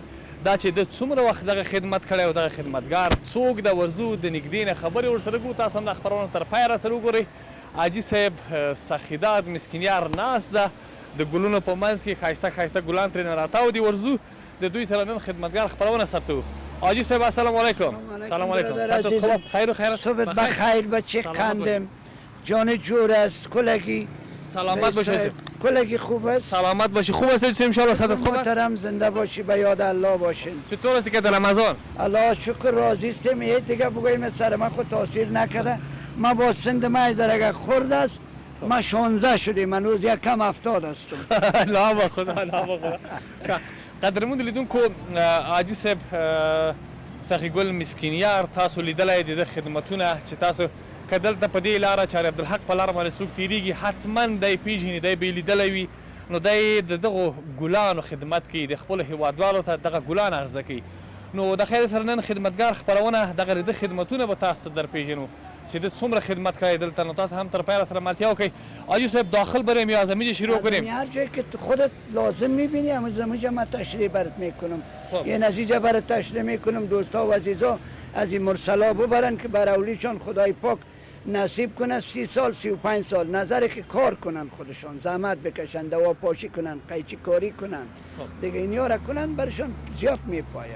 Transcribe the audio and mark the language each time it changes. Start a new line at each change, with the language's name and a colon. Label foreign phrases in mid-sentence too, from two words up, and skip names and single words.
Pashto: دا چې د څومره وخت دغه خدمت کړی او دغه خدمتګار څوک ده، ورځو د نږدې نه خبرې ورسره کوو. تاسو هم دا خپرونه تر پایه راسره وګورئ. حاجي صاحب سخیدات مسکینیار ناست ده، د ګلونو په منځ کې ښایسته ښایسته ګلان ترېنه راتاو دي. ورځو د دوی سره نن خدمتګار خپرونه ثبتوو.
Arabic: حاجی صاحب السلام علیکم. سلام علیکم.
Persian: خوب خیر و خیر. صبح بخیر بچه قندم، جان جور است، کلگی سلامت باشی. کلگی خوب است؟ سلامت باشی. خوب است
Arabic: ان شاء الله.
Persian: صحت خوب است؟ محترم زنده باشی، به یاد الله باشین. چطور است که در رمضان؟ الله شکر راضی استم. یه دیگه بگویم سر من خود تاثیر نکرده. ما با سند مایزر اگر خورد است ما 16 شدیم، من روز یک کم 70 هستم. لا با خدا، لا با خدا.
Pashto: قدرمون لیدونکو حاجي صاحب سخي ګل مسکینیار تاسو لیدلی د خدمتونه چې تاسو که دلته په دې لاره چاري عبدالحق په لاره باندې څوک تېرېږي حتما دی پېژني، دی به یې لیدلی وي. نو دی د دغو ګلانو خدمت کوي، د خپلو هېوادوالو ته دغه ګلان عرضه کوي. نو د خیر سره نن خدمتګار خپرونه دغه د خدمتونه به تاسو در پېژنو چې د څومره خدمت کړی دلته. نو تاسو هم تر پایه سره ملتیا وکړئ.
Persian: حاجي صاحب داخل بریم یا از همینجا شروع کنیم؟ هر جایی که خودت لازم میبینی از همونجا من تشریح برات میکنم. یه نتیجه برات تشریح میکنم. دوستا و عزیزا از این مرسلا ببرن که بر اولیشان خدای پاک نصیب کنه 30 سال 35 سال نظره که کار کنن، خودشان زحمت بکشن، دوا پاشی کنن، قیچی کاری کنن، دیگه اینیا را کنن برشان زیاد میپاید.